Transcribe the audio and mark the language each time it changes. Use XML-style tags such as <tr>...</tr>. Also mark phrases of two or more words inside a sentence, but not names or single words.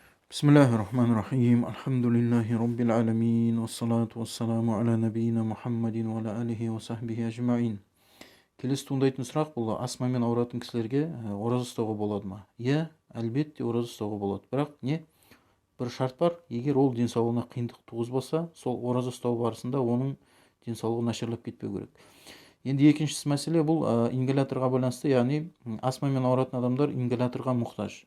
<ar>بسم الله الرحمن الرحيم. الحمد لله رب العالمين. والصلاة والسلام على نبينا محمد وعلى آله وصحبه أجمعين.</ar> <kk>Келесі туындайтын сұрақ бұл астмамен ауыратын кісілерге ораза ұстауға болады ма? Иә, әлбетте ораза ұстауға болады. Бірақ бір шарт бар, егер ол денсаулығына қиындық туғызбаса, сол ораза ұстау барысында оның денсаулығы нашарлап кетпеу керек. Енді екіншісі мәселе бұл ингаляторға байланысты, яғни астмамен ауыратын адамдар ингаляторға мұқтаж.</kk>